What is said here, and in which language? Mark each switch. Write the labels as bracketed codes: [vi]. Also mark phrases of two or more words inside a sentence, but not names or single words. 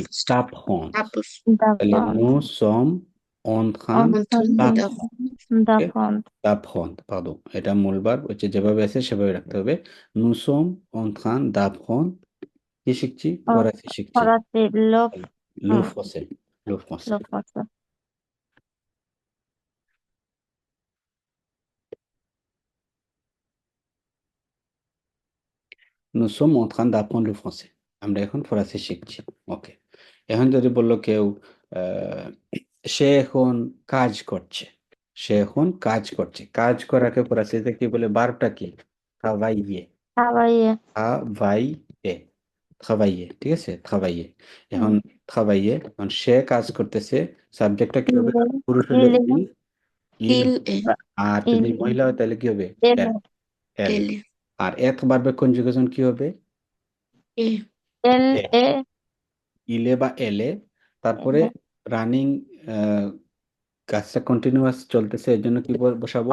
[fr] Apostrophe. তাপহন্দ। Apostrophe. [bn] তাহলে [fr] দাপন nous sommes en train দাপন [bn] তাপহন্দ, পারদো, এটা মূল ভার্ব হচ্ছে, যেভাবে আছে সেভাবে রাখতে হবে। [fr] nous sommes en train d'apprendre, [bn] কি শিখছি? ফরাসি শিখছি। ফরাসি লোভ [fr] Le français. Le français. [bn] লোভ আছে [fr] Nous sommes en train d'apprendre le français. [bn] আমরা এখন ফরাসি শিখছি। ওকে। এখন যদি বললো কেউ আহ, সে এখন কাজ করছে। সে এখন কাজ করছে। কাজ করাকে ফরাসিতে কি বলে? ভার্বটা কি? [fr] travailler. খাওয়াইয়ে travailler. travailler. [bn] ঠিক আছে? travailler. এখন travailler, এখন সে কাজ করতেছে, সাবজেক্টটা কি হবে? পুরুষ হলে il, il, [fr] Il est. [bn] আর যদি মহিলা হয় তাহলে কি হবে? [fr] elle, elle. Elle. [bn] আর এক ভার্বের কনজুগেশন কি হবে? [fr] Et. এল এ। এ [bn] ইলে বা এলে, তারপরে রানিং কাজটা কন্টিনিউয়াস চলতেছে, এর জন্য কি বসাবো?